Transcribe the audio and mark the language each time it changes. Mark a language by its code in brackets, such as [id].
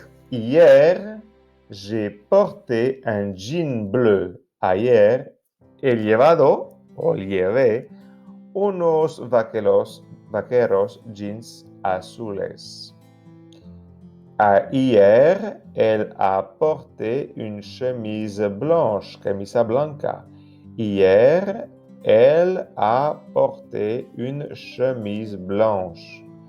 [fr] Hier, j'ai porté un jean bleu. [es] Ayer he llevado o llevé unos vaqueros jeans azules. [fr] Hier, elle a porté une chemise blanche, [es] camisa blanca. [fr] Hier, elle a porté une chemise blanche.